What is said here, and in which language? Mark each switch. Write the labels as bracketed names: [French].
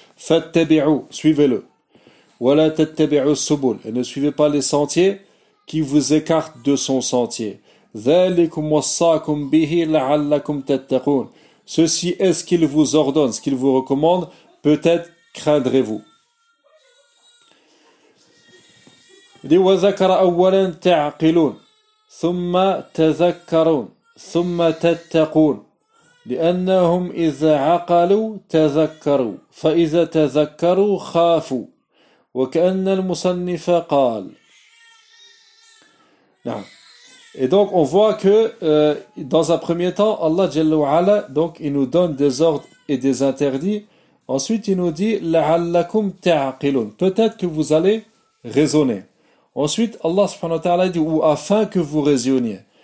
[Arabic] فَاتَّبِعُوا, [French] suivez-le. [Arabic] وَلَا تَتَّبِعُوا السُّبُلَ, [French] et ne suivez pas les sentiers qui vous écartent de son sentier. [Arabic] ذَلِكُمْ وَصَّاكُمْ بِهِ لَعَلَّكُمْ تَتَّقُونَ, [French] ceci est ce qu'il vous ordonne, ce qu'il vous recommande. Peut-être craindrez-vous. Il dit, [Arabic] وَذَكَرَ أَوَّلًا تَعْقِلُونَ ثُمَّ تَذَكَّرُونَ ثم تتقون لأنهم إذا عقلوا تذكروا فإذا تذكروا خافوا وكأن المصنف قال. نعم. [French] Et donc on voit que dans un premier temps, Allah Jalla wa'ala, donc il nous donne des ordres et des interdits. Ensuite, il nous dit [Arabic] la'allakum ta'qilun. [French] Peut-être que vous allez raisonner. Ensuite, Allah subhanahu wa ta'ala dit ou afin que vous raisonniez.